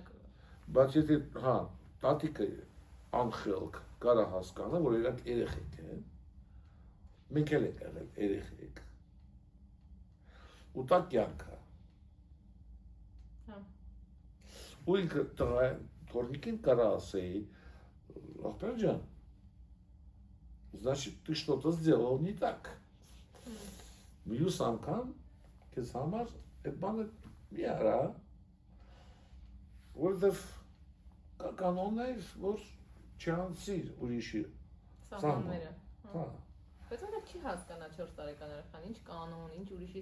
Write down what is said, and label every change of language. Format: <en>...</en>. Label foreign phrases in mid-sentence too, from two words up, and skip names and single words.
<hy>Բայց եթե, հա, տատիկը անխելք կարա հասկանա, որ իրանք երեխեք են, մենք էլ ենք եղել երեխեք, ու տա կյանքը։ Ու ինքը թորնիկին կարա ասեի, ախպեր ջան,</hy> <ru>значит, ты что-то сделал не так.</ru> <hy>Մյուս անգամ քեզ համար այդ բանը մի արա, որովհետև կա կանոններ, որ չանցիր ուրիշի սահմանները։ Հա։ Բայց օրինակ չի հասկանա 4 տարեկան երեխան, ինչ կանոն, ինչ ուրիշի</hy>